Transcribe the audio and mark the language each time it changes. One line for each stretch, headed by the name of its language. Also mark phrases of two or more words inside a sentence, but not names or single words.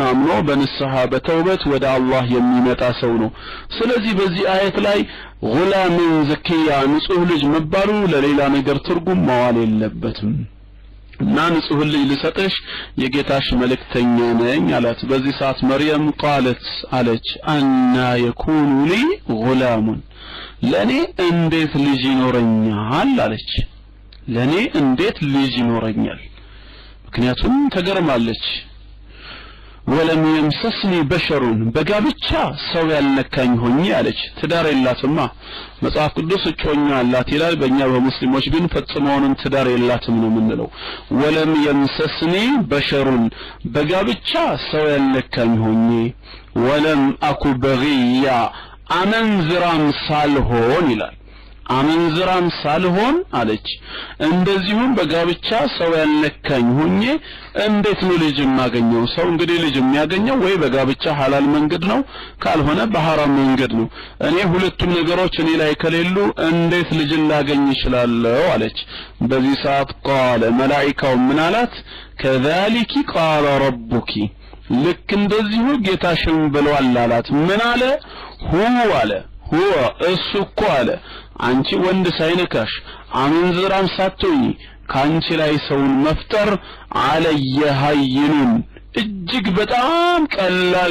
Amharic: አምኖ በንስሐ በተውበት ወደ አላህ የሚመጣ ሰው ነው ስለዚህ በዚህ አየት ላይ
Arabic: غلاما زكيا
Amharic: ንጹህ ልጅ መባሉ ለሌላ ነገር ትርጉም ማዋል የለበትም እና ንጹህ ልጅ ልሰጥሽ የጌታሽ መልእክተኛ ነኝ አላት በዚህ ሰዓት መርየም ቃለት አለች
Arabic: أنى يكون لي غلام
Amharic: ለኔ እንዴት ልጅ ይኖረኛል አለች ለኔ እንዴት ልጅ ይኖረኛል ምክንያቱም ተገርማለች
Arabic: ولم يمسسني بشر
Amharic: በጋብቻ ሰው ያልነካኝ ሆኜ አለች ትዳር የላትማ መጽሐፍ ቅዱስ እጮኛ አላት ይላል በእኛ በሙስሊሞች ግን ፈጽሞውንም ትዳር የላትም ነው የምንለው
Arabic: ولم يمسسني بشر
Amharic: በጋብቻ ሰው ያልነካኝ ሆኜ
Arabic: ولم أك بغيا
Amharic: አመንዝራም ሳልሆን ይላል አመንዝራም ሳልሆን አለች እንደዚሁም በጋብቻ ሰው ያልነካኝ ሆኜ እንዴት ነው ልጅ ማገኘው ሰው እንግዲህ ልጅ የሚያገኘው ወይ በጋብቻ ሐላል መንገድ ነው ካልሆነ በሐራም መንገድ ነው እኔ ሁለቱም ነገሮች እኔ ላይ ከሌሉ እንዴት ልጅ ላገኝ ይችላልው አለች በዚህ ሰዓት ቃለ መላእክቱ ምን አላት
Arabic: كذلك قال ربك
Amharic: ልክ እንደዚሁ ጌታሽም ብለዋል አላት ምን አለ ሁወ አለ ሁወ እሱ እኮ አለ አንቺ ወንድ ሳይነካሽ አመንዝራም ሳትሆኚ ካንቺ ላይ ሰውን መፍጠር
Arabic: علي هين
Amharic: እጅግ በጣም ቀላል